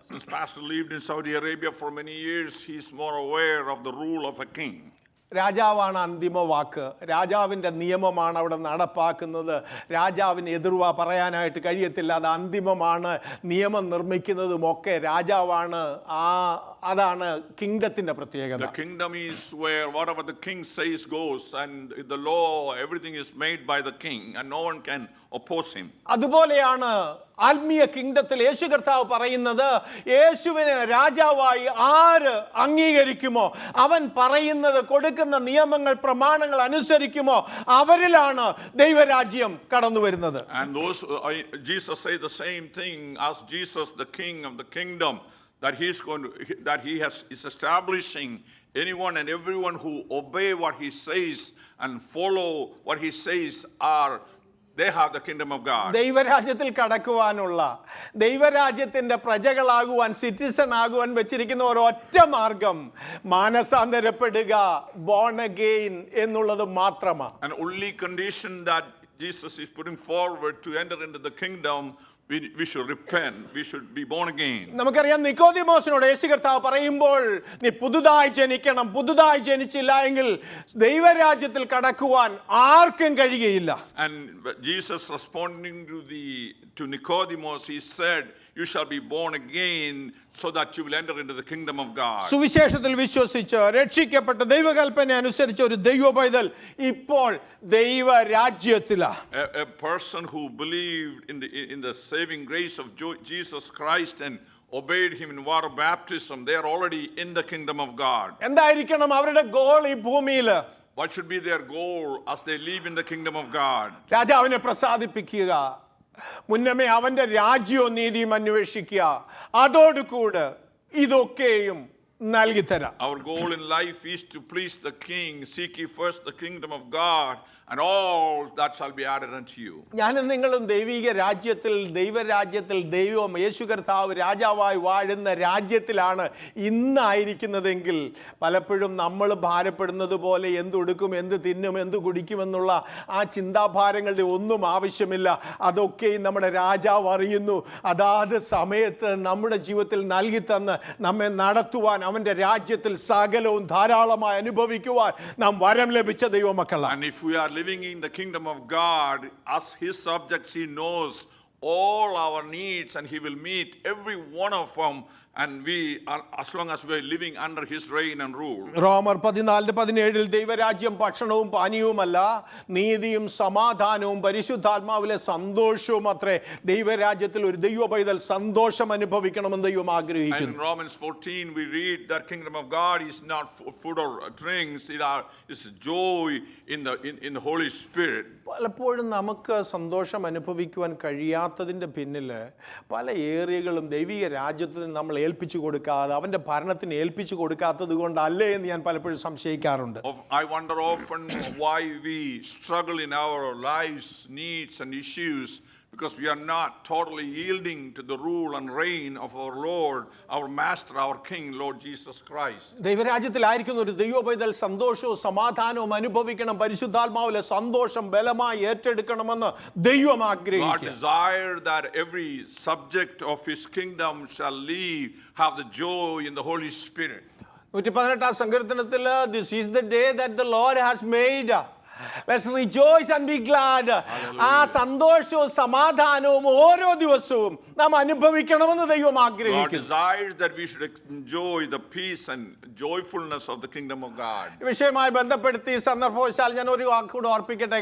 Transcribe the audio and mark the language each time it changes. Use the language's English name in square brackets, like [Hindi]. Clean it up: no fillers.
[English] Since Pastor lived in Saudi Arabia for many years, he is more aware of the rule of a king. [Malayalam] രാജാവാണ് അന്തിമ വാക്ക്. രാജാവിൻ്റെ നിയമമാണ് അവിടെ നടപ്പാക്കുന്നത്. രാജാവിന് എതിർവാ പറയാനായിട്ട് കഴിയത്തില്ല. അത് അന്തിമമാണ്. നിയമം നിർമ്മിക്കുന്നതും ഒക്കെ രാജാവാണ്. അതാണ് കിങ്ഡത്തിന്റെ പ്രത്യേകത. [English] The kingdom is where whatever the king says goes, and the law, everything is made by the king and no one can oppose him. [Malayalam] അതുപോലെയാണ് ആത്മീയ കിങ്ഡത്തിൽ യേശു കർത്താവ് പറയുന്നത്, യേശുവിനെ രാജാവായി ആര് അംഗീകരിക്കുമോ, അവൻ പറയുന്നത് കൊടുക്കുന്ന നിയമങ്ങൾ പ്രമാണങ്ങൾ അനുസരിക്കുമോ, അവരിലാണ് ദൈവരാജ്യം കടന്നു വരുന്നത്. [English] And those Jesus say the same thing as Jesus, the king of the kingdom, that he is establishing anyone and everyone who obey what he says and follow what he says they have the kingdom of God. [Malayalam] ദൈവരാജ്യത്തിൽ കടക്കുവാനുള്ള, ദൈവരാജ്യത്തിന്റെ പ്രജകളാകുവാൻ, citizen ആകുവാൻ വെച്ചിരിക്കുന്ന ഒരൊറ്റ മാർഗം മാനസാന്തരപ്പെടുക, [English] born again [Malayalam] എന്നുള്ളത് മാത്രമാണ്. [English] And only condition that Jesus is putting forward to enter into the kingdom we should repent. We should be born again. [Malayalam] നമുക്കറിയാം നിക്കോദിമോസിനോട് യേശു കർത്താവ് പറയുമ്പോൾ നീ പുതുതായി ജനിക്കണം, പുതുതായി ജനിച്ചില്ല എങ്കിൽ ദൈവരാജ്യത്തിൽ കടക്കുവാൻ ആർക്കും കഴിയുകയില്ല. [English] And Jesus responding to Nicodemus, he said, you shall be born again so that you will enter into the kingdom of God. [Malayalam] സുവിശേഷത്തിൽ വിശ്വസിച്ച് രക്ഷിക്കപ്പെട്ട ദൈവകൽപ്പന അനുസരിച്ച് ഒരു ദൈവ പൈതൽ ഇപ്പോൾ ദൈവരാജ്യത്തിലാണ്. [English] A person who believed in the saving grace of Jesus Christ and obeyed him in water baptism, they are already in the kingdom of God. [Malayalam] എന്തായിരിക്കണം അവരുടെ ഗോൾ ഈ ഭൂമിയിൽ? [English] What should be their goal as they live in the kingdom of God? [Malayalam] രാജാവിനെ പ്രസാദിപ്പിക്കുക, മുന്നമേ അവന്റെ രാജ്യവും നീതിയും അന്വേഷിക്കുക, അതോടുകൂടെ ഇതൊക്കെയും നൽകിത്തരാം. [English] Our goal in life is to please the king. Seek ye first the kingdom of God, and all that shall be added unto you. [Malayalam] ഞാനും നിങ്ങളും ദൈവിക രാജ്യത്തിൽ, ദൈവരാജ്യത്തിൽ, ദൈവം യേശു കർത്താവ് രാജാവായി വാഴുന്ന രാജ്യത്തിലാണ് ഇന്നായിരിക്കുന്നതെങ്കിൽ പലപ്പോഴും നമ്മൾ ഭാരപ്പെടുന്നത് പോലെ എന്തുടുക്കും, എന്ത് തിന്നും, എന്ത് കുടിക്കുമെന്നുള്ള ആ ചിന്താഭാരങ്ങളുടെ ഒന്നും ആവശ്യമില്ല. അതൊക്കെയും നമ്മുടെ രാജാവ് അറിയുന്നു. അതാത് സമയത്ത് നമ്മുടെ ജീവിതത്തിൽ നൽകി തന്ന് നമ്മെ നടത്തുവാൻ, അവൻ്റെ രാജ്യത്തിൽ സകലവും ധാരാളമായി അനുഭവിക്കുവാൻ നാം വരം ലഭിച്ച ദൈവമക്കളാണ്. [English] And if we are living in the kingdom of God as his subjects, he knows all our needs and he will meet every one of them, and we are, as long as we are living under his reign and rule. [Malayalam] റോമർ 14:17 ദൈവരാജ്യം ഭക്ഷണവും പാനീയവുമല്ല, നീതിയും സമാധാനവും പരിശുദ്ധാത്മാവിലെ സന്തോഷവും അത്രേ. ദൈവരാജ്യത്തിൽ ഒരു ദൈവ പൈതൽ സന്തോഷം അനുഭവിക്കണമെന്ന് ദൈവം [English] And [Malayalam] ആഗ്രഹിക്കുന്നു. [English] in Romans 14 we read that kingdom of God is not food or drinks, it's joy in the Holy Spirit. [Malayalam] പലപ്പോഴും നമുക്ക് സന്തോഷം അനുഭവിക്കുവാൻ കഴിയാത്തതിൻ്റെ പിന്നിൽ പല ഏരിയകളും ദൈവിക രാജ്യത്തിന് നമ്മൾ ഏൽപ്പിച്ചു കൊടുക്കാതെ, അവൻ്റെ ഭരണത്തിന് ഏൽപ്പിച്ചു കൊടുക്കാത്തത് കൊണ്ടല്ലേ എന്ന് ഞാൻ പലപ്പോഴും സംശയിക്കാറുണ്ട്. [English] I wonder often why we struggle in our lives, needs and issues, because we are not totally yielding to the rule and reign of our Lord, our Master, our King, Lord Jesus Christ. [Malayalam] ദൈവരാജ്യത്തിലായിരിക്കുന്ന ഒരു ദൈവ പൈതൽ സന്തോഷവും സമാധാനവും അനുഭവിക്കണം, പരിശുദ്ധാത്മാവിലെ സന്തോഷം ബലമായി ഏറ്റെടുക്കണമെന്ന് ദൈവം [English] God [Malayalam] ആഗ്രഹിക്കുന്നു. [English] desired that every subject of his kingdom shall have the joy in the Holy Spirit. [Malayalam] 118 സങ്കീർത്തനത്തിൽ [English] this is the day that the Lord has made. Let's rejoice and be glad. [Malayalam] ആ സന്തോഷവും സമാധാനവും ഓരോ ദിവസവും നാം അനുഭവിക്കണമെന്ന് ദൈവം [English] God [Malayalam] ആഗ്രഹിക്കുന്നു. [English] desires that we should enjoy the peace and joyfulness of the kingdom of God. [Malayalam] ഈ വിഷയവുമായി ബന്ധപ്പെടുത്തി സന്ദർഭവശാൽ ഞാൻ ഒരു വാക്കുകൂടെ ഓർപ്പിക്കട്ടെ.